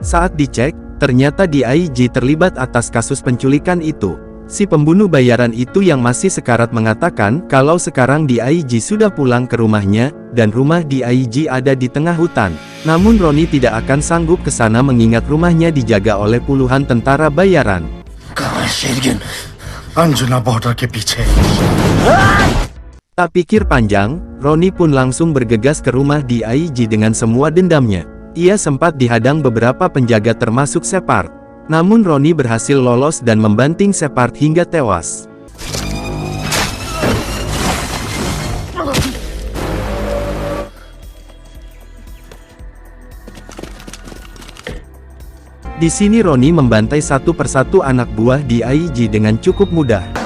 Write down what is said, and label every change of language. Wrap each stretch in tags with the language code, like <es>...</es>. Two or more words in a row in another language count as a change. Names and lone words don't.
<id>Saat dicek, ternyata DIG terlibat atas kasus penculikan itu. Si pembunuh bayaran itu yang masih sekarat mengatakan kalau sekarang DIG sudah pulang ke rumahnya, dan rumah DIG ada di tengah hutan. Namun Roni tidak akan sanggup ke sana mengingat rumahnya dijaga oleh puluhan tentara bayaran.</id> <hi>अंजुना बॉर्डर के पीछे।</hi> <id>Tak pikir panjang, Roni pun langsung bergegas ke rumah DIG dengan semua dendamnya. Ia sempat dihadang beberapa penjaga termasuk Shepard. Namun Roni berhasil lolos dan membanting Shepard hingga tewas. Di sini Roni membantai satu persatu anak buah DIG dengan cukup mudah.</id>